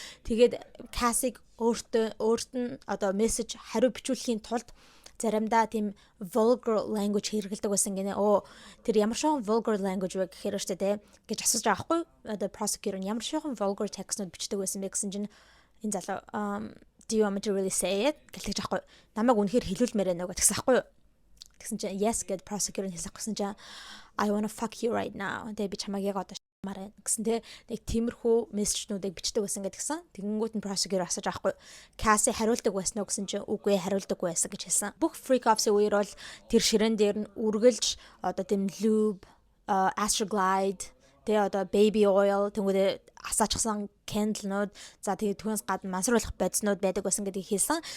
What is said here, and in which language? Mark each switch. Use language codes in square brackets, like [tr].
[mn] Тэгээд Cassie өөрт нь одоо мессеж хариу бичүүлэхийн тулд заримдаа тийм vulgar language хэрэглэдэг байсан гинэ. Тэр ямар шоон vulgar language вэ гэхээр штэ те гэж асууж байгаа хгүй. Одоо prosecutor нь ямар шоон vulgar text-нууд бичдэг байсан бэ гэсэн чинь энэ залуу [en] do you want me to really say it [mn] гэж аахгүй. Намайг үнэхээр хэлүүлмээр байна уу гэсэн аахгүй. Тэгсэн чинь [en] yes [mn] гэд [en] prosecutor [mn] нь хэлсэн чинь [en] I want to fuck you right now. [mn] Тэгээ би чамайг яг одоо мараа гэсэн те нэг тиймэрхүү мессежнуудыг бичдэг байсан гэдгсэн. Тэгэнгүүт нь prosecutor асууж аахгүй. Cassie хариулдаг байсан уу гэсэн чинь үгүй хариулдаггүй байсан гэж хэлсэн. Бүх freak offs-ийн үеэр бол тэр ширээн дээр нь үргэлж одоо тийм lube, Astroglide, тэгээ одоо baby oil тэнгуүдээ асаачсан candle-нууд за тэгээд түүнээс гадна мансруулах бодиснууд байдаг байсан гэдгийг хэлсэн.